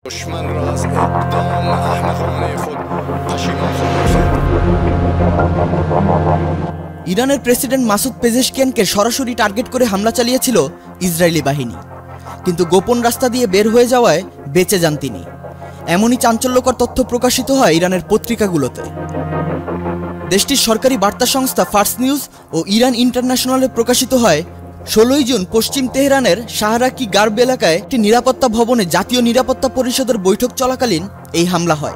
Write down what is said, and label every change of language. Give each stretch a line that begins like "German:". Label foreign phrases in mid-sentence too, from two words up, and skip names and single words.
Persian: دشمن را از اقدام احمقانه خود پشیمان خواهد کرد।
Bangla: ইরানের প্রেসিডেন্ট মাসুদ পেজেশকিয়ানকে সরাসরি টার্গেট করে হামলা চালিয়েছিল ইসরায়েলি বাহিনী, কিন্তু গোপন রাস্তা দিয়ে বের হয়ে যাওয়ায় বেঁচে যান তিনি। এমনই চাঞ্চল্যকর তথ্য প্রকাশিত হয় ইরানের পত্রিকাগুলোতে। দেশটির সরকারি বার্তা সংস্থা ফার্স নিউজ ও ইরান ইন্টারন্যাশনালে প্রকাশিত হয় 16 জুন পশ্চিম তেহরানের শাহরাকি গার্ব এলাকায় একটি নিরাপত্তা ভবনে জাতীয় নিরাপত্তা পরিষদের বৈঠক চলাকালীন এই হামলা হয়।